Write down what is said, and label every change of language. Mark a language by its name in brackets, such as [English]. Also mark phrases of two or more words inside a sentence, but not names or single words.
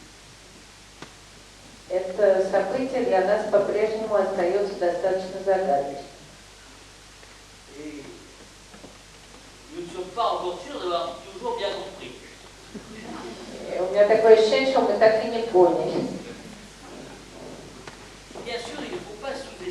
[Russian] Это событие для нас по-прежнему остается достаточно загадочным. [French] Et nous ne sommes pas encore sûrs d'avoir toujours bien compris. [Russian] И у меня такое ощущение, что мы так и не поняли. [French] Bien sûr, il ne faut pas